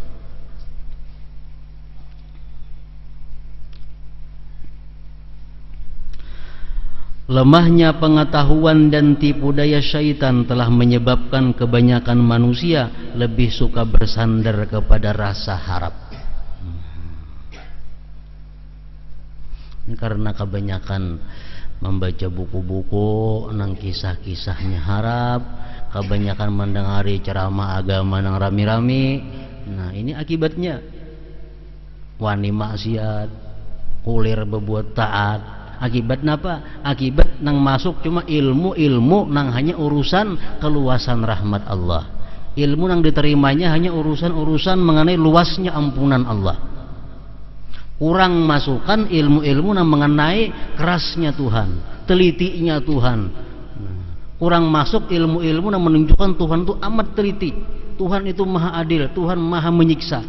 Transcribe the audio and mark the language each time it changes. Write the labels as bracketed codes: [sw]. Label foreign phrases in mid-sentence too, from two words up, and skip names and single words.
[id] Lemahnya pengetahuan dan tipu daya syaitan telah menyebabkan kebanyakan manusia lebih suka bersandar kepada rasa harap. Ini karena kebanyakan membaca buku-buku nang kisah-kisahnya harap, kebanyakan mendengari ceramah agama nang rami-rami. [bjn] Nah, ini akibatnya wani maksiat, kulir berbuat taat. [id] Akibat apa? Akibat nang masuk cuma ilmu-ilmu nang hanya urusan keluasan rahmat Allah. Ilmu nang diterimanya hanya urusan-urusan mengenai luasnya ampunan Allah. Kurang masukkan ilmu-ilmu nang mengenai kerasnya Tuhan, telitinya Tuhan. Kurang masuk ilmu-ilmu nang menunjukkan Tuhan itu amat teliti, Tuhan itu maha adil, Tuhan maha menyiksa.